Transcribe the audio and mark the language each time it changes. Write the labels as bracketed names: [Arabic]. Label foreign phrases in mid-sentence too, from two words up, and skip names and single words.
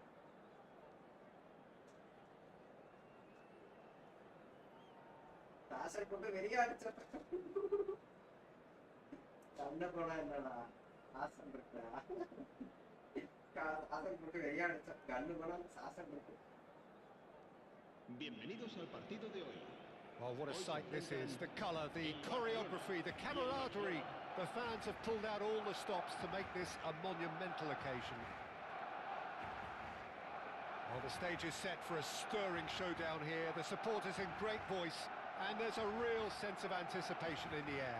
[Tamil] சாக்ஸன் போட்டு வெளியே அடிச்சேன். கண்ண போனா என்னடா சாசன் இருக்கா? சாசன் போட்டு வெளியே அடிச்சேன். கண்ணு போனா சாசன் இருக்கு. [Spanish] Bienvenidos al partido de hoy. [English] Oh, what a sight this is. The colour, the choreography, the camaraderie. The fans have pulled out all the stops to make this a monumental occasion. Well, the stage is set for a stirring showdown here. The supporters in great voice, and there's a real sense of anticipation in the air.